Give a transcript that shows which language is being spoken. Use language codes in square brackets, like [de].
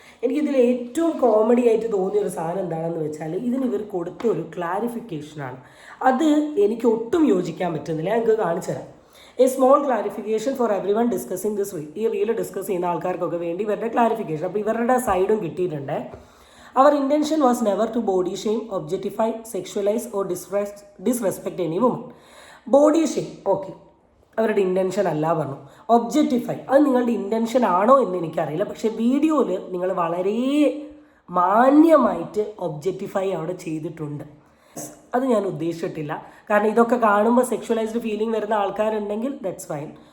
[ml] എനിക്കിതിൽ ഏറ്റവും കോമഡി ആയിട്ട് തോന്നിയൊരു സാധനം എന്താണെന്ന് വെച്ചാൽ, ഇതിന് ഇവർ കൊടുത്ത ഒരു ക്ലാരിഫിക്കേഷനാണ്. അത് എനിക്ക് ഒട്ടും യോജിക്കാൻ പറ്റുന്നില്ല. ഞങ്ങൾക്ക് കാണിച്ചു തരാം. [en] A small clarification for every one discussing this reel. [ml] ഈ റീൽ ഡിസ്കസ് ചെയ്യുന്ന ആൾക്കാർക്കൊക്കെ വേണ്ടി ഇവരുടെ ക്ലാരിഫിക്കേഷൻ. അപ്പോൾ ഇവരുടെ സൈഡും കിട്ടിയിട്ടുണ്ട്. [en] Our intention was never to body shame, objectify, sexualize or disrespect any woman. Body shame, okay, [ml] അവരുടെ ഇൻറ്റൻഷൻ അല്ല പറഞ്ഞു. ഒബ്ജക്റ്റിഫൈ, അത് നിങ്ങളുടെ ഇൻറ്റൻഷൻ ആണോ എന്ന് എനിക്കറിയില്ല. പക്ഷേ വീഡിയോയിൽ നിങ്ങൾ വളരെ മാന്യമായിട്ട് ഒബ്ജക്റ്റിഫൈ അവിടെ ചെയ്തിട്ടുണ്ട്. അത് ഞാൻ ഉദ്ദേശിച്ചിട്ടില്ല. കാരണം ഇതൊക്കെ കാണുമ്പോൾ സെക്ഷുവലൈസ്ഡ് ഫീലിംഗ് വരുന്ന ആൾക്കാരുണ്ടെങ്കിൽ [en] That's fine.